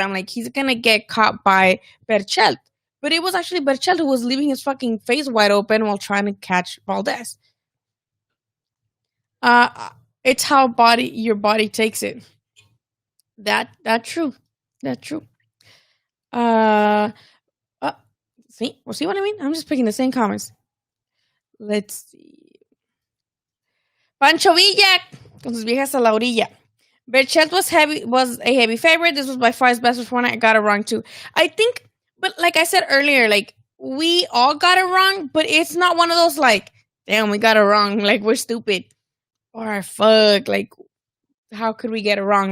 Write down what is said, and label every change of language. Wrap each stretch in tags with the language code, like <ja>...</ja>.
<en>I'm like, he's gonna get caught by Berchelt. But it was actually Berchelt who was leaving his fucking face wide open while trying to catch Valdez. It's how your body takes it. That true. That true. Uh, uh see what I mean? I'm just picking the same comments. Let's see.</en> <es>Pancho Villa con sus viejas a la orilla.</es> <en>Berchelt was a heavy favorite. This was by far his best performance. I got it wrong too. I think, but like I said earlier, like we all got it wrong, but it's not one of those like, damn, we got it wrong, like we're stupid or fuck, like how could we get it wrong?</en>